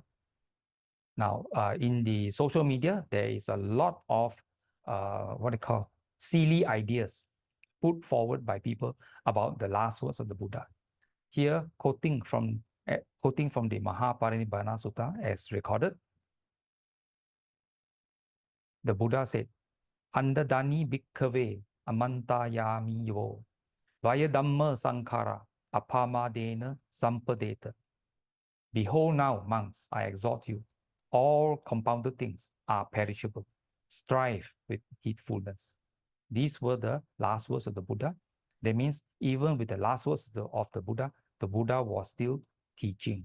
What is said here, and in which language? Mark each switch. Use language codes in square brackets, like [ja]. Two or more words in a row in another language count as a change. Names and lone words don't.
[en] Now, in the social media, there is a lot of silly ideas put forward by people about the last words of the Buddha. Here, quoting from the Mahaparinibbana Sutta as recorded, the Buddha said, [pi] "Andadani bhikkhave amantayami yo, vaya dhamma sankhara apamadena sampadeta. [en] Behold now, monks, I exhort you, all compounded things are perishable. Strive with heedfulness." These were the last words of the Buddha. That means even with the last words of the Buddha was still teaching.